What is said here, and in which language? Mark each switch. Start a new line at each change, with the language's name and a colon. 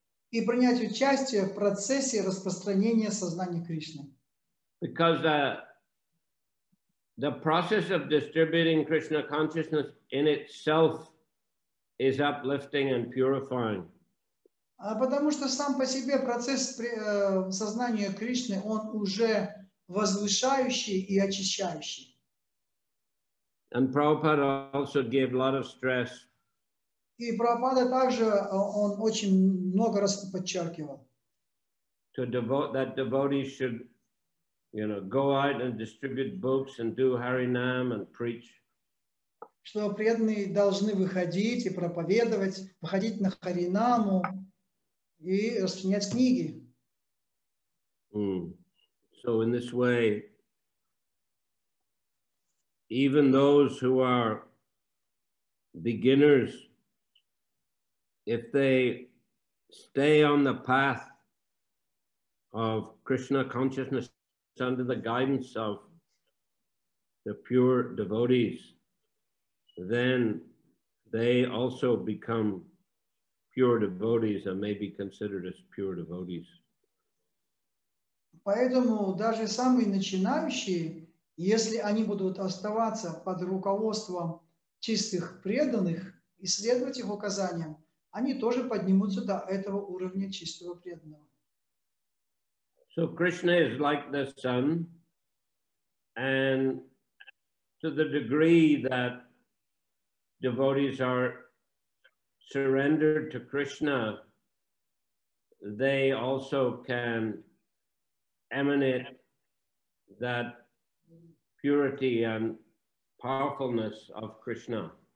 Russian: И принять участие в процессе распространения сознания Кришны.
English: Because the process of distributing Krishna consciousness in itself is uplifting and purifying.
Russian: Потому что сам по себе процесс сознания Кришны, он уже возвышающий и очищающий.
English: And Prabhupada also gave a lot of stress.
Russian: И Прабхупада также он очень много раз подчеркивал.
English: To devote that devotees should, go out and distribute books and do Harinam and preach.
Russian: Что преданные должны выходить и проповедовать, выходить на Харинаму и распространять книги.
English: So in this way, even those who are beginners, if they stay on the path of Krishna consciousness under the guidance of the pure devotees, then they also become pure devotees and may be considered as pure devotees.
Russian: Поэтому даже самые начинающие, если они будут оставаться под руководством чистых преданных и следовать их указаниям, они тоже поднимутся до этого уровня чистого преданного.
English: So Krishna is like the sun, and to the degree that devotees are surrendered to Krishna, they also can emanate that purity and powerfulness of Krishna.